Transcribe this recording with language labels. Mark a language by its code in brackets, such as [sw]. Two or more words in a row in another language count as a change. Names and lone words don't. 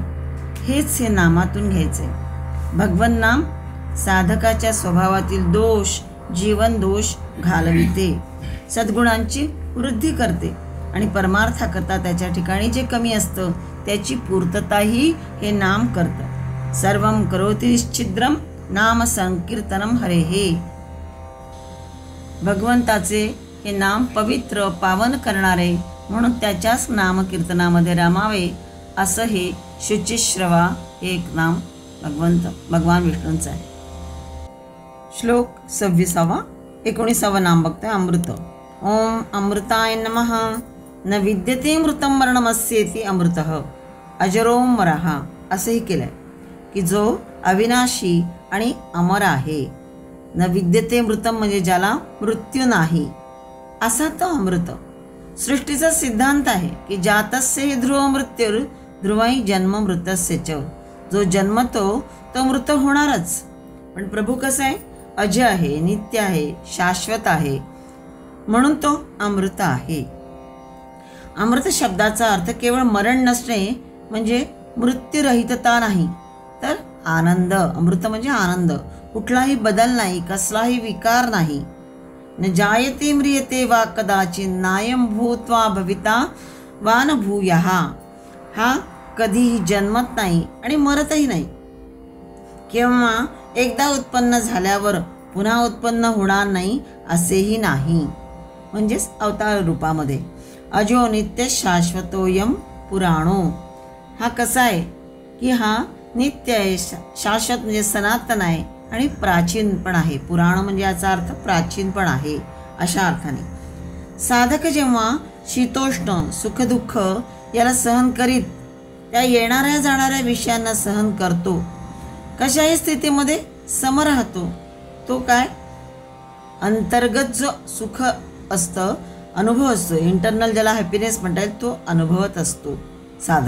[mr] हेच हे नामातून घ्यायचे. भगवन नाम साधकाच्या स्वभावातील दोष, जीवन दोष घालविते, सद्गुणांची वृद्धी करते आणि परमार्थाकरता त्याच्या ठिकाणी जे कमी असतं त्याची पूर्तताही हे नाम करतं. [sa] सर्वं करोति छिद्रम नाम संकीर्तनम हरेहे. [mr] भगवंताचे हे नाम पवित्र, पावन करणारे, म्हणून त्याच्याच नामकीर्तनामध्ये रमावे असं हे शुचिश्रवा हे एक नाम भगवान विष्णूंचं आहे. श्लोक 26. 19 नाम बघतोय. अमृत. [sa] ओम अमृताय नमः. न विद्यते मृतम मरणमस्येति अमृतः अजरोमरः. [mr] असंही केलंय की जो अविनाशी आणि अमर आहे. [sa] न विद्यते मृतम [mr] म्हणजे ज्याला मृत्यू नाही असा तो अमृत. सृष्टीचा सिद्धांत आहे की [sa] जातस्य ध्रुव मृत्युर ध्रुवई जन्म मृतस्य च. [mr] जो जन्मतो तो मृत होणारच. पण प्रभू कसं आहे? अजय आहे, नित्य आहे, शाश्वत आहे, म्हणून तो अमृत आहे. अमृत शब्दाचा अर्थ केवळ मरण नसणे म्हणजे मृत्यूरहितता नाही, तर आनंद. अमृत म्हणजे आनंद. कुठलाही बदल नाही, कसलाही विकार नाही. [sa] न जायते म्रियते वा कदाचित नायम भूत्वा भविता वा न भूयः. [mr] हा कधीही जन्मत नाही आणि मरतही नाही. किंवा एकदा उत्पन्न झाल्यावर पुन्हा उत्पन्न होणार नाही असेही नाही. म्हणजेच अवतार रूपामध्ये. [sa] अजो नित्य शाश्वतोयम पुराणो. [mr] हा कसा आहे की हा नित्य आहे, शाश्वत म्हणजे सनातन आहे आणि प्राचीन पण आहे. पुराण म्हणजे याचा अर्थ प्राचीन पण आहे अशा अर्थाने. साधक जेव्हा शीतोष्ण, सुखदुःख याला सहन करीत त्या येणाऱ्या जाणाऱ्या विषयांना सहन करतो, कशाही स्थितीमध्ये सम राहतो, तो काय अंतर्गत जो सुख असतं, अनुभव असतो, इंटरनल ज्याला हॅपीनेस म्हणता येईल, तो अनुभवत असतो साधक.